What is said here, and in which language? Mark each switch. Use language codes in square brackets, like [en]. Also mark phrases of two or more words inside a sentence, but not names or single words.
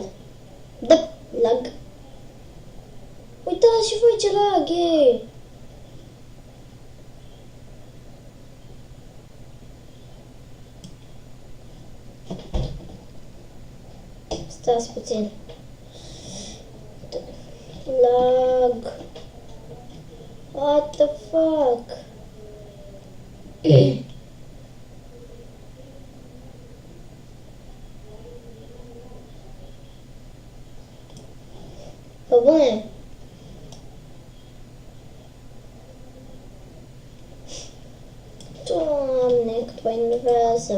[ro] Da, lag. Uitați și voi ce lag e. Stați puțin. Lag. [en] What the fuck? [ro] Pă bune. Doamne, cât mă enervează.